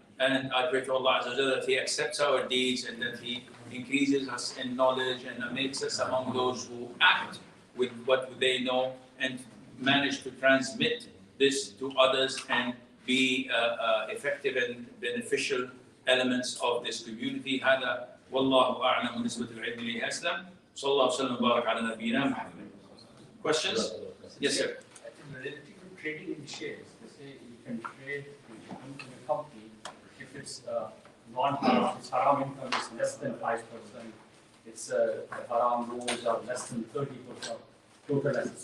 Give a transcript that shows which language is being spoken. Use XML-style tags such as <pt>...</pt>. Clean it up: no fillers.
<en>And I pray to Allah Azza wa Jalla that He accepts our deeds and that He increases us in knowledge and makes us among those who act with what they know and manage to transmit this to others and be effective and beneficial elements of this community.</en> <ar>هذا والله أعلم بالنسبة للعلم اللي أسلم. صلى الله وسلم وبارك على نبينا محمد.</ar> <en>Questions? Yes, sir. Relative to trading in shares, they say you can trade in a company if it's non-haram, its haram income is less than 5%, its haram loans are less than 30% total assets.</en>